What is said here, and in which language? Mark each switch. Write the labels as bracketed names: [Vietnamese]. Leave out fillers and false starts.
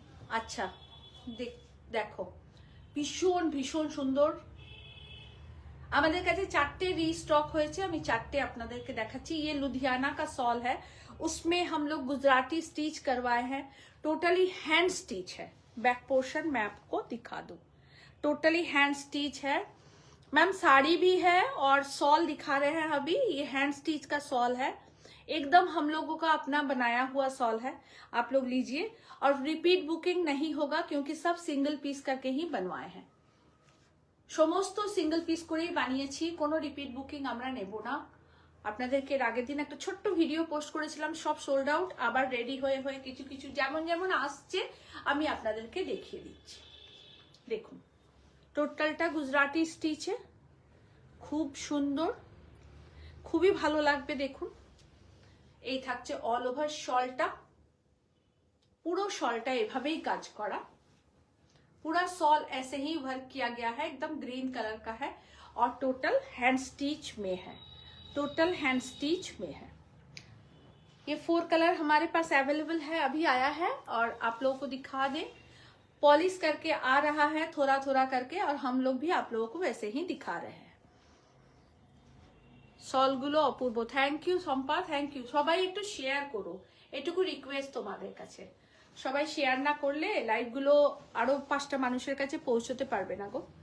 [Bangla] अच्छा দেখো ভীষণ ভীষণ সুন্দর। আমাদের কাছে চারটে রিস্টক হয়েছে, আমি চারটে আপনাদেরকে দেখাচ্ছি। [Hindi] ये लुधियाना का सॉल है, उसमें हम लोग गुजराती स्टिच करवाए हैं, टोटली हैंड स्टिच है। बैक पोर्शन मैं आपको दिखा दूं, टोटली हैंड स्टिच है। मैम साड़ी भी है और सॉल दिखा रहे हैं अभी, ये हैंड स्टिच का सॉल है, एकदम हम लोगों का अपना बनाया हुआ सॉल है। आप लोग लीजिए, और रिपीट बुकिंग नहीं होगा क्योंकि सब सिंगल पीस करके ही बनवाए हैं। [Bangla] সমস্ত সিঙ্গেল পিস করেই বানিয়েছি, কোনো রিপিট বুকিং আমরা নেব না। আপনাদেরকে এর আগের দিন একটা ছোট্ট ভিডিও পোস্ট করেছিলাম, সব সোল্ড আউট। আবার রেডি হয়ে কিছু কিছু যেমন যেমন আসছে আমি আপনাদেরকে দেখিয়ে দিচ্ছি। দেখুন টোটালটা গুজরাটি স্টিচে, খুব সুন্দর, খুবই ভালো লাগবে। দেখুন এই থাকছে অল ওভার শলটা, পুরো শলটা এভাবেই কাজ করা, [Hindi] पूरा सॉल ऐसे ही वर्क किया गया है, एकदम ग्रीन कलर का है और टोटल हैंड स्टिच में है, टोटल हैंड स्टिच में है। ये 4 कलर हमारे पास अवेलेबल है, अभी आया है और आप लोगों को दिखा दें। पॉलिश करके आ रहा है थोड़ा थोड़ा करके, और हम लोग भी आप लोगों को वैसे ही दिखा रहे हैं। [Bangla] সলগুলো অপূর্ব। Thank you Sampa, thank you. সবাই একটু শেয়ার করো, এটুকু রিকোয়েস্ট তোমাদের কাছে। সবাই শেয়ার না করলে লাইভগুলো আরো 5টা মানুষের কাছে পৌঁছতে পারবে না গো।